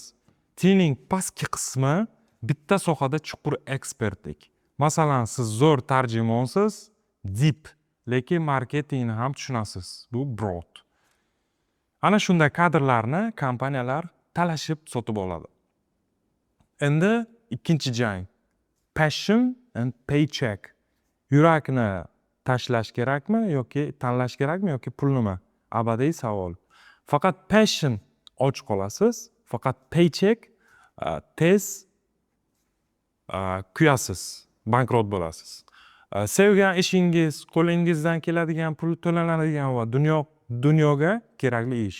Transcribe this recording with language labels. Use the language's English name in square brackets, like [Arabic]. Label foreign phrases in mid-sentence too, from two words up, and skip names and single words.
[Uzbek] T'ning pastki qismi bitta sohada chuqur ekspertlik. Masalan, siz zo'r tarjimonsiz, deep, lekin marketingni ham tushunasiz. Bu broad. Ana shunday kadrlarni kompaniyalar talashib sotib oladi. Endi ikkinchi jang. [English] Passion and paycheck. [Uzbek] Yurakni tashlash kerakmi yoki tanlash kerakmi yoki pulnimi? Abadiy savol. Faqat passion och qolasiz, faqat paycheck tez kuyasiz, bankrot bo'lasiz. Sevgan ishingiz, qo'lingizdan keladigan pul to'lanadigan va dunyoga kerakli ish.